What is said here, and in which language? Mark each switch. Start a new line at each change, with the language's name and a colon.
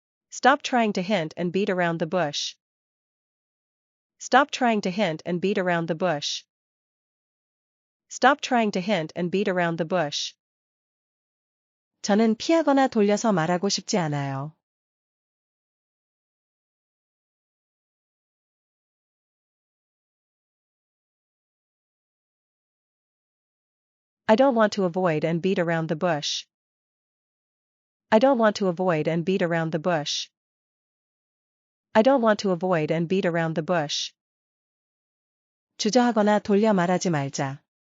English: Stop trying to hint and beat around the bush. Stop trying to hint and beat around the bush. Stop trying to hint and beat around the bush.
Korean: 저는 피하거나 돌려서 말하고 싶지 않아요.
English: I don't want to avoid and beat around the bush. I don't want to avoid and beat around the bush. I don't want to avoid and beat around the bush.
Korean: 주저하거나 돌려 말하지 말자.